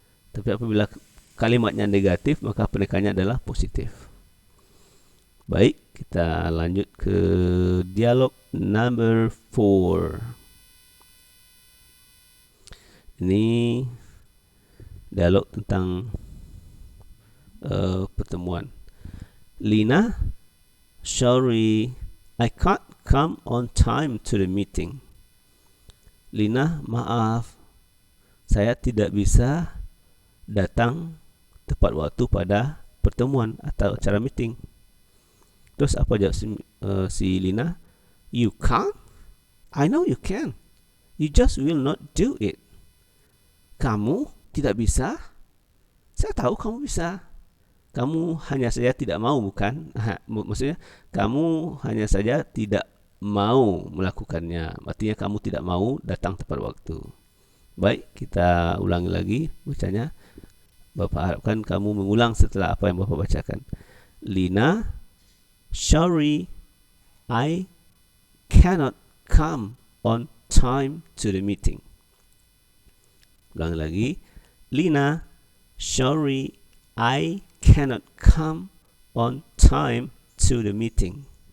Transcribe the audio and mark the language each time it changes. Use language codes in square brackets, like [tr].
[id] Tapi apabila kalimatnya negatif, maka penekanannya adalah positif. Baik, kita lanjut ke dialog number 4. Ini dialog tentang pertemuan. [en] Lina, sorry, I can't come on time to the meeting. [id] Lina, maaf, saya tidak bisa datang tepat waktu pada pertemuan atau acara meeting. Terus apa jawab si Lina? [en] You can't? I know you can. You just will not do it. [id] Kamu tidak bisa? Saya tahu kamu bisa. Kamu hanya saja tidak mau, bukan? Maksudnya, kamu hanya saja tidak mau melakukannya. Artinya kamu tidak mau datang tepat waktu. Baik, kita ulangi lagi bacanya. Bapak harapkan kamu mengulang setelah apa yang Bapak bacakan. [en] Lina, sorry, I cannot come on time to the meeting. [id] Ulangi lagi. [en] Lina, sorry, I cannot come on time to the meeting.